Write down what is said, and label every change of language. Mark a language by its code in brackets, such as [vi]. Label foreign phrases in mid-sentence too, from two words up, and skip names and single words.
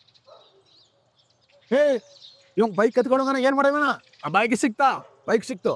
[kn] ആ ಇವ್ ಬೈಕ್ ಎತ್ಕೊಂಡು ಏನ್ ಮಾಡವನ ಬೈಕ್ ಸಿಕ್ತಾ ಬೈಕ್ ಸಿಕ್ತು.